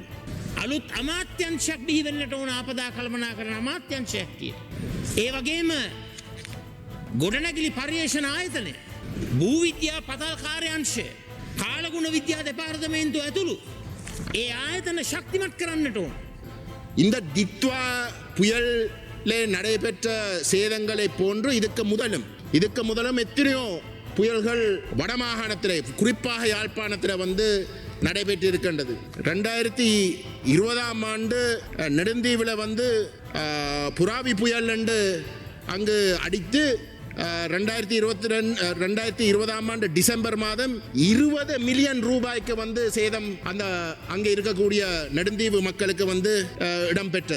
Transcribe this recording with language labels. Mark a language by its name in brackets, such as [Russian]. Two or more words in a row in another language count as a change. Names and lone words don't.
[Sinhala] අලුත් අමාත්‍යංශයක් බිහි වෙන්නට ඕන ආපදා කල්පනාකරන අමාත්‍යංශයක් කියන. ඒ වගේම ගොඩනැගිලි පර්යේෂණ ආයතනය, භූවිද්‍යා පතල් කාර්යාංශය, කාලගුණ විද්‍යා දෙපාර්තමේන්තුව ඇතුළු ඒ ආයතන ශක්තිමත් කරන්නට ඕන. [Tamil] இந்த டிட்வா புயல்ல நடைபெற்ற சேதங்களை போன்று இதுக்கு முதலும் எத்தனையோ புயல்கள் வடமாகாணத்திலே குறிப்பாக யாழ்ப்பாணத்தில் வந்து நடைபெற்று இருக்கின்றது. 2020ஆம் ஆண்டு நெடுந்தீவில் வந்து புராவி புயல் என்று அங்கு அடித்து 2020ஆம் ஆண்டு டிசம்பர் மாதம் 20 மில்லியன் ரூபாய்க்கு வந்து சேதம் அந்த அங்கே இருக்கக்கூடிய நெடுந்தீவு மக்களுக்கு வந்து இடம்பெற்றது.